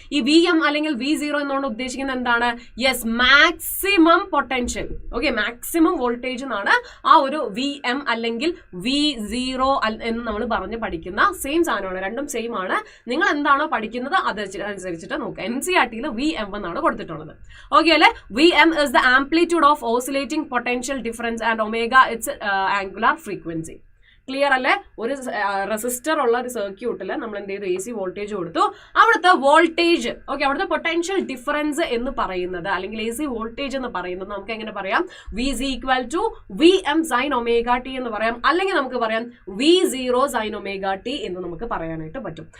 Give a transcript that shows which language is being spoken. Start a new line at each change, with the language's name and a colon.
Malayalam: ഈ VM അല്ലെങ്കിൽ V0 എന്നുകൊണ്ട് ഉദ്ദേശിക്കുന്നത് എന്താണ്? Yes, maximum potential. Okay, maximum voltage എന്നാണ് ആ ഒരു VM അല്ലെങ്കിൽ V0 എന്ന് നമ്മൾ പറഞ്ഞ് പഠിക്കുന്ന സെയിം സാധനമാണ്. രണ്ടും സെയിം ആണ്. നിങ്ങൾ എന്താണോ പഠിക്കുന്നത് അതനുസരിച്ചിട്ട് നോക്കുക. NCERT-യിൽ VM എന്നാണ് കൊടുത്തിട്ടുള്ളത്. ഓക്കെ അല്ലെ.
English: VM is the amplitude of oscillating potential difference and omega its angular frequency.
Malayalam: Clear അല്ലേ? ഒരു റെസിസ്റ്റർ ഉള്ള ഒരു സർക്യൂട്ടിൽ നമ്മൾ എന്ത് ചെയ്തു, AC വോൾട്ടേജ് കൊടുത്തു. അവിടുത്തെ വോൾട്ടേജ്, ഓക്കെ, അവിടുത്തെ പൊട്ടൻഷ്യൽ ഡിഫറൻസ് എന്ന് പറയുന്നത് അല്ലെങ്കിൽ AC വോൾട്ടേജ് എന്ന് പറയുന്നത് നമുക്ക് എങ്ങനെ പറയാം, VC = VM sin omega t എന്ന് പറയാം. അല്ലെങ്കിൽ നമുക്ക് പറയാം V0 sin omega t എന്ന് നമുക്ക് പറയാനായിട്ട് പറ്റും.